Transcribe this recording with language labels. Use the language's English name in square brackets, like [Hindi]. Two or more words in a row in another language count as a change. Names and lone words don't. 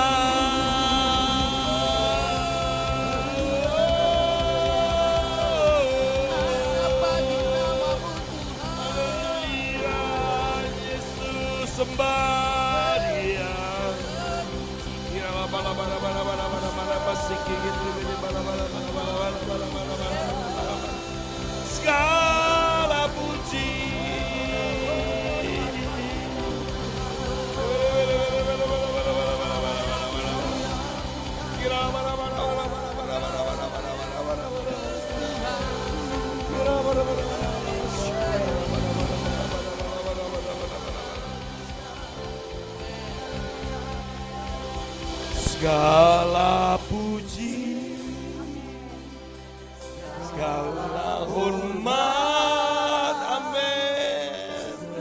[Indonesian] Bagi namamu Tuhan. Haleluya. Yesus sembah Dia. Kira bala bala bala bala bala bala basiki gitu bala bala bala bala bala bala bala bala. Segala puji. Kira bala bala bala bala bala bala bala bala bala. Kira bala bala bala. Segala puji, segala hormat, amin.